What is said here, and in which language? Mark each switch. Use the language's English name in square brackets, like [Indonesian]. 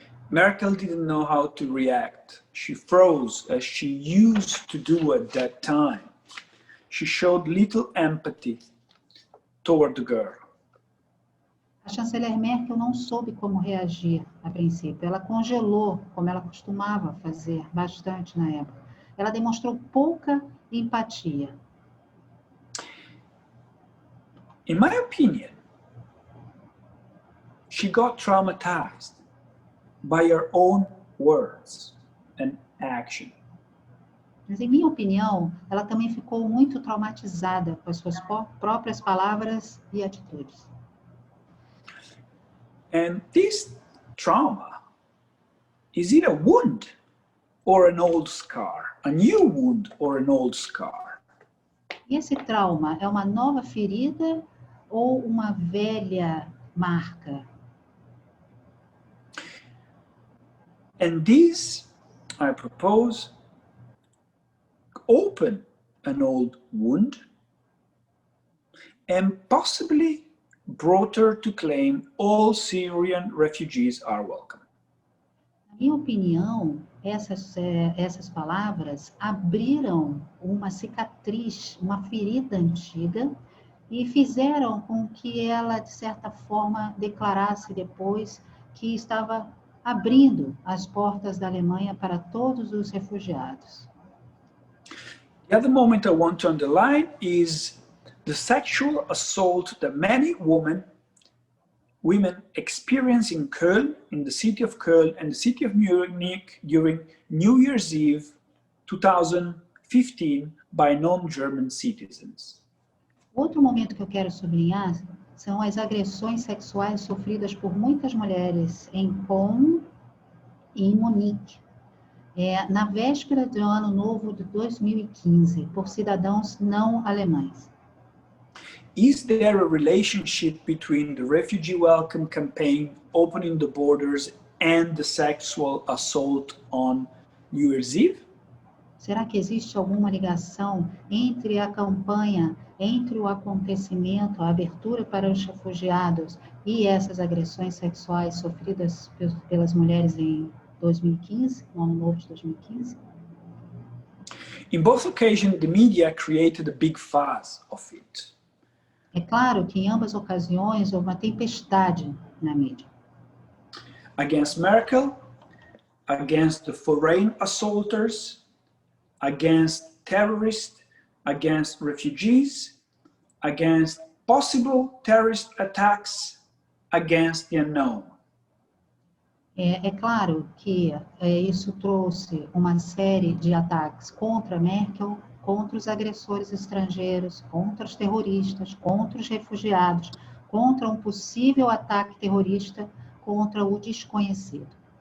[English] Merkel didn't know how to react. She froze as she used to do at that time. She showed little empathy toward the girl. [Portuguese] A chanceler Merkel não soube como reagir a princípio. Ela congelou, como ela costumava fazer bastante na época. Ela demonstrou pouca empatia. [English] In my opinion, she got traumatized by her own words and action. [Portuguese] Mas, em minha opinião, ela também ficou muito traumatizada com as suas próprias palavras e atitudes. [English] And this trauma, is it a wound or an old scar? A new wound or an old scar? [Portuguese] E esse trauma é uma nova ferida ou uma velha marca? [English] And this, I propose, open an old wound and possibly brought her to claim all Syrian refugees are welcome. [Portuguese] Na minha opinião, essas palavras abriram uma cicatriz, uma ferida antiga e fizeram com que ela, de certa forma, declarasse depois que estava abrindo as portas da Alemanha para todos os refugiados. [English] The other moment I want to underline is the sexual assault that many women experience in Köln, in the city of Köln and the city of Munich during New Year's Eve 2015 by non-German citizens. [Portuguese] Outro momento que eu quero sublinhar são as agressões sexuais sofridas por muitas mulheres em Köln e em Munique, na véspera do Ano Novo de 2015, por cidadãos não alemães. [English] Is there a relationship between the refugee welcome campaign opening the borders and the sexual assault on New Year's Eve? [Portuguese] Será que existe alguma ligação entre a campanha, entre o acontecimento, a abertura para os refugiados e essas agressões sexuais sofridas pelas mulheres em 2015, no Ano Novo de 2015? [English] In both occasions, the media created a big fuss of it. [Portuguese] É claro que em ambas ocasiões houve uma tempestade na mídia. [English] Against Merkel, against the foreign assaulters, against terrorists, against refugees, against possible terrorist attacks, against the unknown. [Portuguese] É claro que isso trouxe uma série de ataques contra Merkel, contra os agressores estrangeiros, contra os terroristas, contra os refugiados, contra um possível ataque terrorista, contra o desconhecido.